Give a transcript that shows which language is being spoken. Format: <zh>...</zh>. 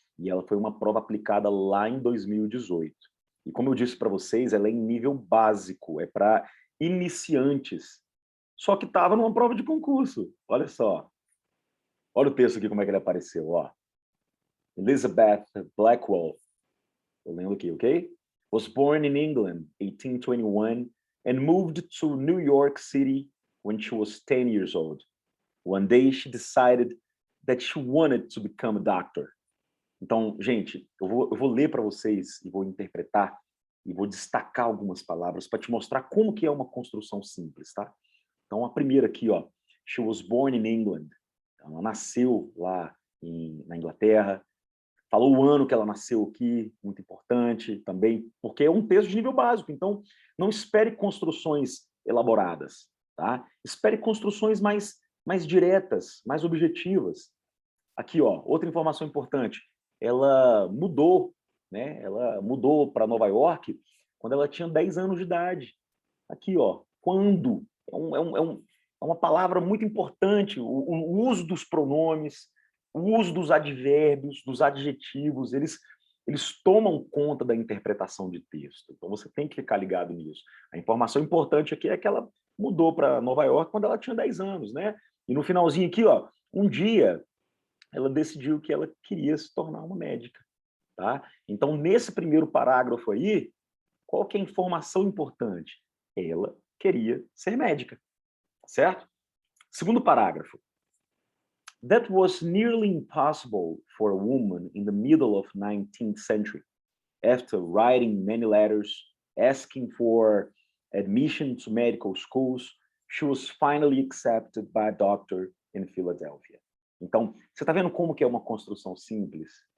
<pt>E ela foi uma prova aplicada lá em 2018. E como eu disse para vocês, ela é em nível básico, é para iniciantes. Só que estava numa prova de concurso. Olha só. Olha o texto aqui, como é que ele apareceu, ó. Elizabeth Blackwell, eu lembro aqui, ok?</pt> <en>Was born in England, 1821, and moved to New York City when she was 10 years old. One day she decided that she wanted to become a doctor.</en> <pt>Então, gente, eu vou ler para vocês e vou interpretar e vou destacar algumas palavras para te mostrar como que é uma construção simples, tá? Então, a primeira aqui, ó,</pt> <en>she was born in England.</en> <pt>Ela nasceu lá na Inglaterra. Falou o ano que ela nasceu aqui, muito importante também, porque é um texto de nível básico, então não espere construções elaboradas, tá? Espere construções mais diretas, mais objetivas. Aqui, ó, outra informação importante, ela mudou, né? Ela mudou para Nova York quando ela tinha 10 anos de idade. Aqui, ó, quando, é uma palavra muito importante, o uso dos pronomes, o uso dos advérbios, dos adjetivos, eles tomam conta da interpretação de texto. Então você tem que ficar ligado nisso. A informação importante aqui é que ela mudou para Nova York quando ela tinha 10 anos, né? E no finalzinho aqui, ó, um dia ela decidiu que ela queria se tornar uma médica, tá? Então nesse primeiro parágrafo aí, qual que é a informação importante? Ela queria ser médica, certo? Segundo parágrafo.</pt> <en>That was nearly impossible for a woman in the middle of 19th century. After writing many letters asking for admission to medical schools, she was finally accepted by a doctor in Philadelphia.</en> <pt>Então, você está vendo como que é uma construção simples?</pt>